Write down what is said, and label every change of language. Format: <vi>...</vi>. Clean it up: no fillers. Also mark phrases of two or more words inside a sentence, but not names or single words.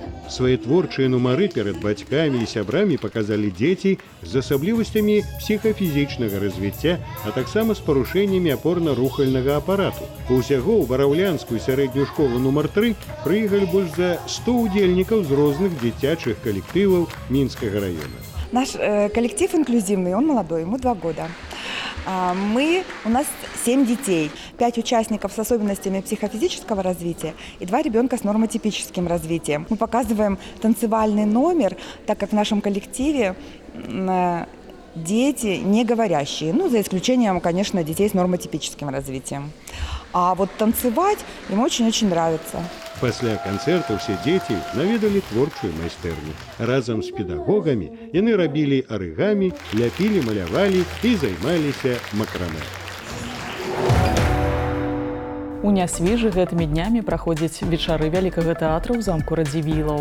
<be>Свае творчыя нумары перад бацькамі і сябрамі паказалі дзеці з асаблівасцямі псіхафізічнага развіцця, а таксама з парушэннямі апорна-рухальнага апарату. Усяго ў бараўлянскую сярэднюю школу нумар 3 прыехалі больш за 100 удзельнікаў з розных дзіцячых калектываў Мінскага раёна.</be> <ru>Наш коллектив инклюзивный, он молодой, ему 2 года. У нас 7 детей, 5 участников с особенностями психофизического развития и 2 ребенка с нормотипическим развитием. Мы показываем танцевальный номер, так как в нашем коллективе дети не говорящие, за исключением, конечно, детей с нормотипическим развитием. А вот танцевать им очень-очень нравится.</ru> <be>Пасля канцэрта ўсе дзеці наведалі творчую майстэрню. Разам з педагогамі яны рабілі арыгамі, ляпілі, малявалі і займаліся макрамэ. У Нясвіжы гэтымі днямі праходзяць вечары вялікага тэатра ў замку Радзівілаў.</be>